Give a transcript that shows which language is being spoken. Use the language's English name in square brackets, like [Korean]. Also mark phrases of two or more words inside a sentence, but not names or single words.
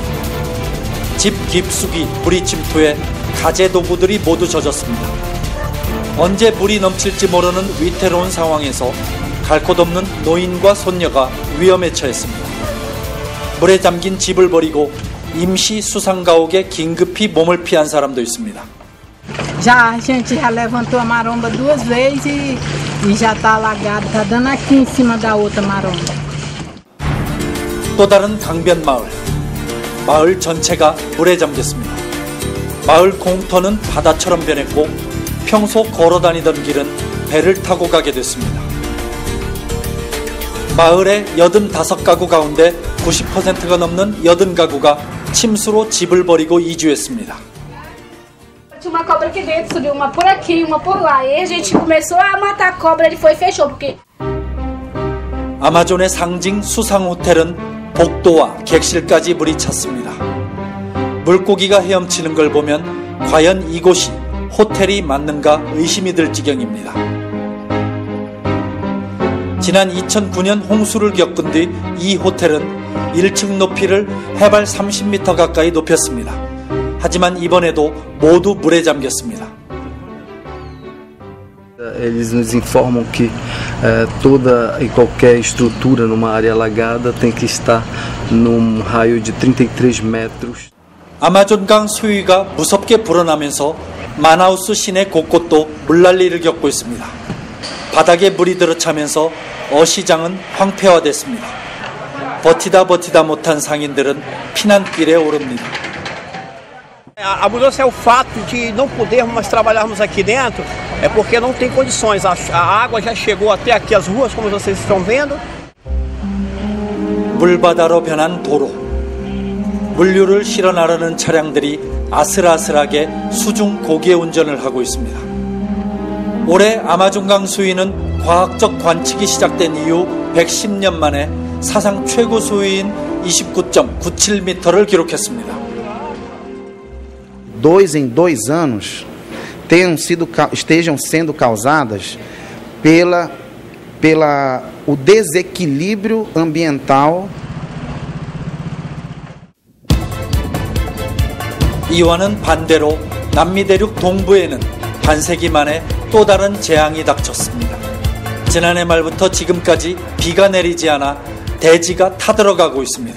[Korean] 집 깊숙이 물이 침투해 가재 도구들이 모두 젖었습니다. 언제 물이 넘칠지 모르는 위태로운 상황에서 갈 곳 없는 노인과 손녀가 위험에 처했습니다. 물에 잠긴 집을 버리고 임시 수상가옥에 긴급히 몸을 피한 사람도 있습니다. [Portuguese] Já a gente já levantou a maromba 2 vezes e já está alagado, está dando aqui em cima da outra maromba. [Korean] 또 다른 강변 마을. 마을 전체가 물에 잠겼습니다. 마을 공터는 바다처럼 변했고 평소 걸어 다니던 길은 배를 타고 가게 됐습니다. 마을의 85가구 가운데 90%가 넘는 80가구가 침수로 집을 버리고 이주했습니다. [Portuguese] Tinha uma cobra aqui dentro, subiu uma por aqui, uma por lá. E a gente começou a matar a cobra, ele foi e fechou porque [Korean] 아마존의 상징 수상 호텔은 복도와 객실까지 물이 찼습니다. 물고기가 헤엄치는 걸 보면 과연 이곳이 호텔이 맞는가 의심이 들 지경입니다. 지난 2009년 홍수를 겪은 뒤 이 호텔은 1층 높이를 해발 30m 가까이 높였습니다. 하지만 이번에도 모두 물에 잠겼습니다. [Portuguese] Eles nos informam que toda e qualquer estrutura numa área alagada tem que estar num raio de 33 metros. [Korean] 아마존강 수위가 무섭게 불어나면서 마나우스 시내 곳곳도 물난리를 겪고 있습니다. 바닥에 물이 들어차면서 어시장은 황폐화됐습니다. 버티다 못한 상인들은 피난길에 오릅니다. [Portuguese] A mudança é o fato de não podermos mais trabalharmos aqui dentro, é porque não tem condições. A água já chegou até aqui as ruas, como vocês estão vendo. [Korean] 물바다로 변한 도로. 물류를 실어 나르는 차량들이 아슬아슬하게 수중 고개 운전을 하고 있습니다. 올해 아마존강 수위는 과학적 관측이 시작된 이후 110년 만에 사상 최고 수위인 29.97m를 기록했습니다. [Portuguese] 2 em 2 anos estejam sendo causadas o desequilíbrio ambiental. [Korean] 이와는 반대로 남미 대륙 동부에는 반세기 만에 또 다른 재앙이 닥쳤습니다. 지난해 말부터 지금까지 비가 내리지 않아 대지가 타들어가고 있습니다.